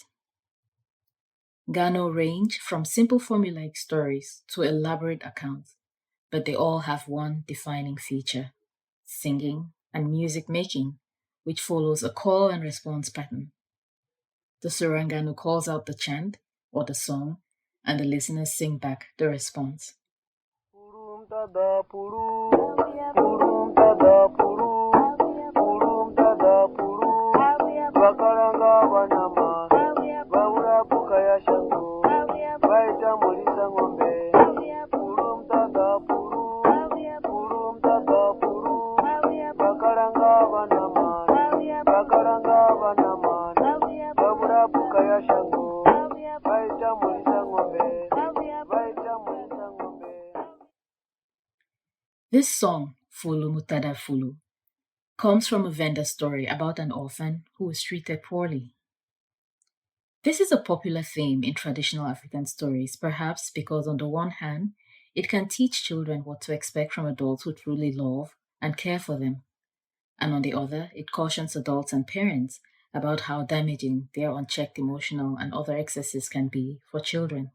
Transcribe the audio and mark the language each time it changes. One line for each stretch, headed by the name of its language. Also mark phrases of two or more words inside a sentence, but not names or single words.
English: Ngano range from simple formulaic stories to elaborate accounts, but they all have one defining feature: singing and music making, which follows a call and response pattern. The Surangano calls out the chant, or the song, and the listeners sing back the response.
Venda: Purum tada puru, purum tada puru, purum tada puru, bakaranga banama, babura bukaya shango, baita mulisa ngombe, purum tada puru, purum tada puru, bakaranga banama, babura bukaya shango, baita mulisa ngombe, baita mulisa ngombe.
English: This song, Fulu Mutada Fulu, comes from a Venda story about an orphan who was treated poorly. This is a popular theme in traditional African stories, perhaps because, on the one hand, it can teach children what to expect from adults who truly love and care for them, and on the other, it cautions adults and parents about how damaging their unchecked emotional and other excesses can be for children.